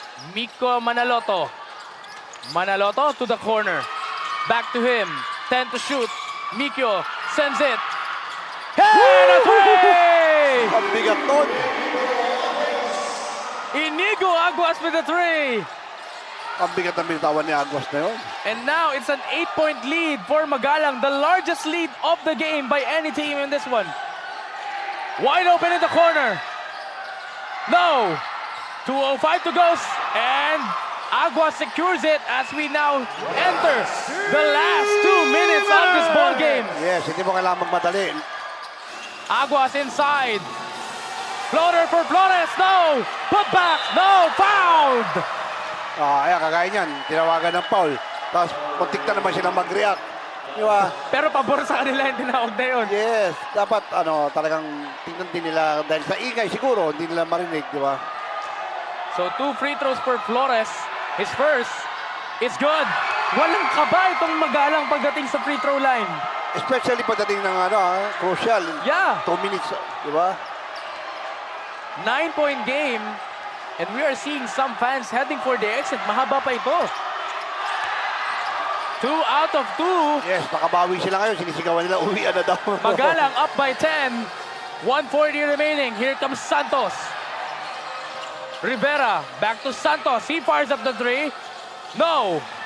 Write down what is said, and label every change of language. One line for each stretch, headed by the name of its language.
English: Miko Manaloto. Manaloto to the corner. Back to him. 10 to shoot. Mikio sends it. Hey! A three!
Filipino: Ang bigat nun.
English: Inigo Aguas with the three.
Filipino: Ang bigat ng binitawan ni Aguas na yun.
English: And now it's an 8-point lead for Magalang, the largest lead of the game by any team in this one. Wide open in the corner. No. 2:05 to go. And Aguas secures it as we now enter the last 2 minutes of this ball game.
Filipino: Yes, hindi mo kailangan magmadali.
English: Aguas inside. Floater for Flores. No. Put back. No. Fouled.
Filipino: Ayan, kagaya niyan. Tinawagan ng foul. Tapos, muntik na naman silang mag-react. Di ba? Pero pabor sa kanila yung tinawag na yun. Yes. Dapat, talagang tingnan din nila. Dahil sa ingay siguro, hindi nila marinig, di ba?
English: So 2 free throws for Flores. His first is good.
Filipino: Walang kaba itong Magalang pagdating sa free throw line.
English: Especially
Filipino: pagdating ng
English: crucial. Yeah. 2 minutes, di ba? 9-point game. And we are seeing some fans heading for the exit.
Filipino: Mahaba pa ito.
English: 2 out of 2.
Filipino: Yes, nakabawi sila ngayon. Sinisigawan nila, uwian na daw.
English: Magalang up by 10. 1:40 remaining. Here comes Santos. Rivera back to Santos. He fires up the three. No.